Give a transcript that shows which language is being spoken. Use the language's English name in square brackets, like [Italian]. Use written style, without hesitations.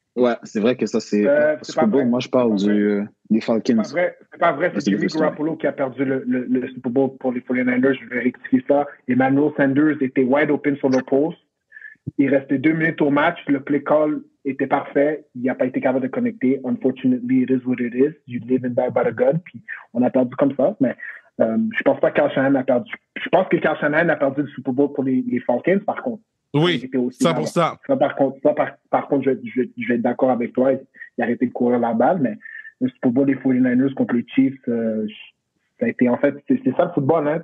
[French] Ouais, c'est vrai que ça, c'est Super Bowl. Moi, je parle des Falcons. C'est pas vrai. C'est Jimmy Garoppolo qui a perdu le Super Bowl pour les 49ers. Je vais rectifier ça. Emmanuel Sanders était wide open sur le poste. Il restait 2 minutes au match. Le play call était parfait. Il n'a pas été capable de connecter. [English] Unfortunately, it is what it is. You live and die by the God. [French] Puis on a perdu comme ça. Mais je pense pas que Kyle Shanahan a perdu. Je pense que Kyle Shanahan a perdu le Super Bowl pour les Falcons, par contre. Oui, 100%. Ça, par contre, je vais être d'accord avec toi. Il a arrêté de courir la balle. Mais le Super Bowl des 49ers contre les Chiefs, ça a été, en fait, c'est ça le football. Hein?